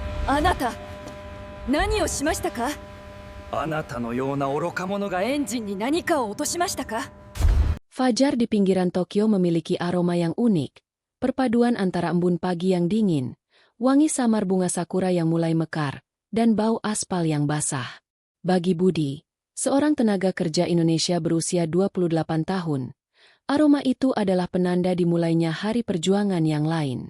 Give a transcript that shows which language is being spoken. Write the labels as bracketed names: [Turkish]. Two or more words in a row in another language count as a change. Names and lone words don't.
[Japanese] あなた、何をしましたか？あなたのような愚か者がエンジンに何かを落としましたか？ [Indonesian] Fajar di pinggiran Tokyo memiliki aroma yang unik, perpaduan antara embun pagi yang dingin, wangi samar bunga sakura yang mulai mekar, dan bau aspal yang basah. Bagi Budi, seorang tenaga kerja Indonesia berusia 28 tahun, aroma itu adalah penanda dimulainya hari perjuangan yang lain.